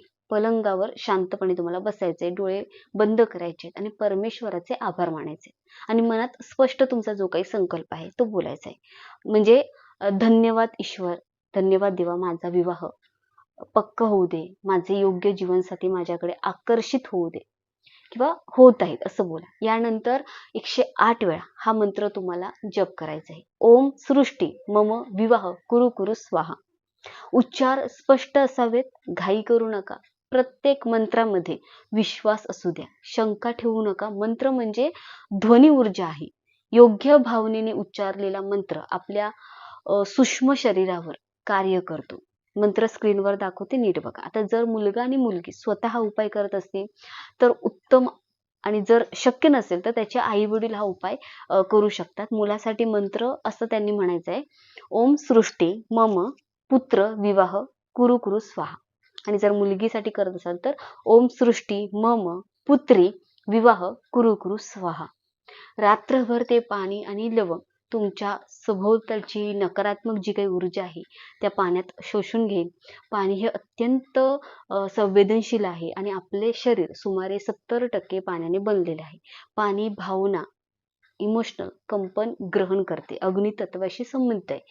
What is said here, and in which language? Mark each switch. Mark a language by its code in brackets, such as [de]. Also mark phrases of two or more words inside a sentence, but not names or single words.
[mr] पलंगावर शांतपणे तुम्हाला बसायचंय, डोळे बंद करायचे आणि परमेश्वराचे आभार मानायचे आणि मनात स्पष्ट तुमचा जो काही संकल्प आहे तो बोलायचा आहे. म्हणजे धन्यवाद ईश्वर, धन्यवाद देवा, माझा विवाह पक्क होऊ दे, माझे योग्य जीवनसाथी माझ्याकडे आकर्षित होऊ दे किंवा होत आहेत असं बोला. यानंतर 108 वेळा हा मंत्र तुम्हाला जप करायचा आहे. [sa] ओम सृष्टी मम विवाह कुरु कुरु स्वाहा. [mr] उच्चार स्पष्ट असावेत, घाई करू नका. प्रत्येक मंत्रामध्ये विश्वास असू द्या, शंका ठेवू नका. मंत्र म्हणजे ध्वनी ऊर्जा आहे. योग्य भावनेने उच्चारलेला मंत्र आपल्या सूक्ष्म शरीरावर कार्य करतो. मंत्र स्क्रीनवर दाखवते, नीट बघा. आता जर मुलगा आणि मुलगी स्वतः उपाय करत असतील तर उत्तम, आणि जर शक्य नसेल तर त्याचे आई वडील हा उपाय करू शकतात. मुलासाठी मंत्र असं त्यांनी म्हणायचं आहे, [sa] ओम सृष्टी मम पुत्र विवाह कुरु कुरु स्वाहा. [mr] आणि जर मुलगीसाठी करत असाल तर [sa] ओम सृष्टी मम पुत्री विवाह कुरु कुरु स्वाहा. [mr] रात्रभर ते पाणी आणि लवंग तुमच्या सभोवतालची नकारात्मक जी काही ऊर्जा आहे त्या पाण्यात शोषून घेईल. पाणी हे अत्यंत संवेदनशील आहे आणि आपले शरीर सुमारे 70% पाण्याने बनलेले आहे. पाणी भावना, इमोशनल कंपन ग्रहण करते, अग्नितत्वाशी संबंधित आहे.